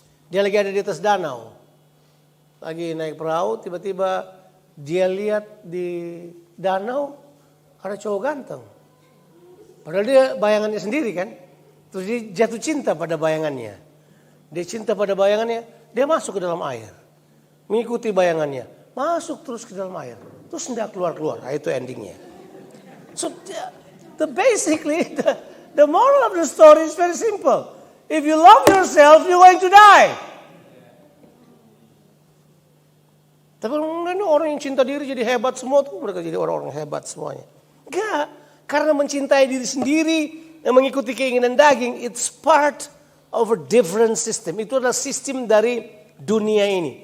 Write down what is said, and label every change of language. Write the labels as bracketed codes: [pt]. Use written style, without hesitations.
[id] Dia lagi ada di atas danau. Lagi naik perahu, tiba-tiba dia lihat di danau ada cowok ganteng. Padahal dia bayangannya sendiri kan. Terus dia jatuh cinta pada bayangannya. Dia cinta pada bayangannya, dia masuk ke dalam air. Mengikuti bayangannya. Masuk terus ke dalam air. Terus tidak keluar-keluar. Nah, itu endingnya. [en] So, basically, the moral of the story is very simple. If you love yourself, you're going to die. [id] Tapi orang yang cinta diri jadi hebat semua tuh, mereka jadi orang-orang hebat semuanya. Enggak, karena mencintai diri sendiri dan mengikuti keinginan daging, [en] it's part of a different system. [id] Itu adalah sistem dari dunia ini.